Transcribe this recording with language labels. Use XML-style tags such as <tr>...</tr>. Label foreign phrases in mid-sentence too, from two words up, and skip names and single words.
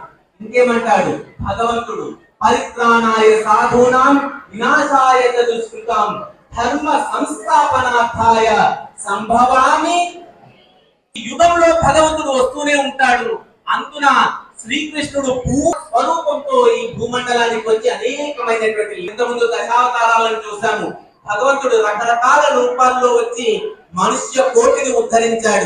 <te>ఇంకేమంటాడు భగవంతుడు?</te> <sa>పరిత్రాణాయ సాధూనాం వినాశాయ చ దుష్కృతాం ధర్మ సంస్థాపనార్థాయ సంభవామి.</sa> <te>యుగంలో భగవంతుడు వస్తూనే ఉంటాడు. అందున శ్రీకృష్ణుడు స్వరూపంతో ఈ భూమండలానికి వచ్చి అనేకమైనటువంటి ఇంతకుముందు దశావతారాలను చూసాము. భగవంతుడు రకరకాల రూపాల్లో వచ్చి మనుష్య కోటిని ఉద్ధరించాడు.</te>